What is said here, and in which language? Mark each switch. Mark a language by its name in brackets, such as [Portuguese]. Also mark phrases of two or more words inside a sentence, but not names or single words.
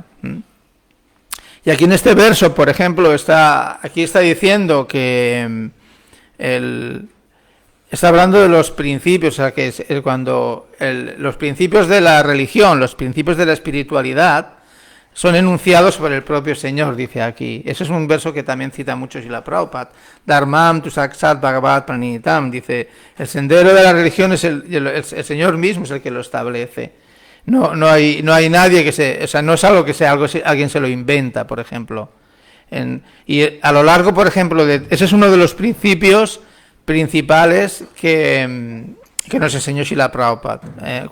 [Spanish] Y aquí en este verso, por ejemplo, está diciendo que está hablando de los principios, o sea, que es cuando los principios de la religión, los principios de la espiritualidad, son enunciados por el propio Señor, dice aquí. Ese es un verso que también cita mucho Srila Prabhupada. [Sanskrit] धर्मं तु साक्षाद् भगवत् प्रणीतम्, [Spanish] dice, el sendero de la religión es el Señor mismo es el que lo establece. No hay nadie que no es algo que alguien se lo inventa, por ejemplo. Y a lo largo, por ejemplo, ese es uno de los principios principales que nos enseñó Srila Prabhupada.